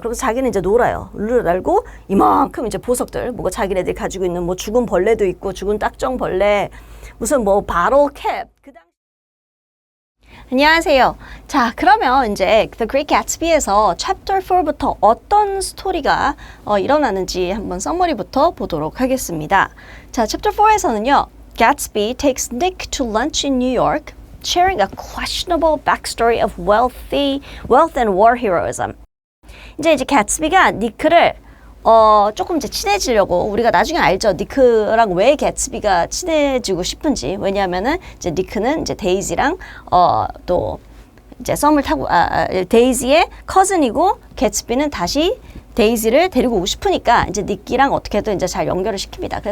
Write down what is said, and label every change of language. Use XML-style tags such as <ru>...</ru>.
<ko>그래서 자기는 이제 놀아요. 룰을 알고 이만큼 이제 보석들 뭐가 자기네들이 가지고 있는 뭐 죽은 벌레도 있고 죽은 딱정벌레 무슨 뭐 바로 캡 안녕하세요. 자, 그러면 이제 The Great Gatsby에서 Chapter 4부터 어떤 스토리가 일어나는지 한번 서머리부터 보도록 하겠습니다. 자, Chapter 4에서는요.</ko> <en>Gatsby takes Nick to lunch in New York, sharing a questionable backstory of wealth and war heroism.</en> <ko>이제 가츠비가 니크를 조금 이제 친해지려고 우리가 나중에 알죠. 니크랑 왜 가츠비가 친해지고 싶은지. 왜냐하면은 이제 니크는 이제 데이지랑 또 이제 썸을 타고 데이지의 커즌이고 가츠비는 다시 데이지를 데리고 오고 싶으니까 이제 니키랑 어떻게든 이제 잘 연결을 시킵니다.</ko>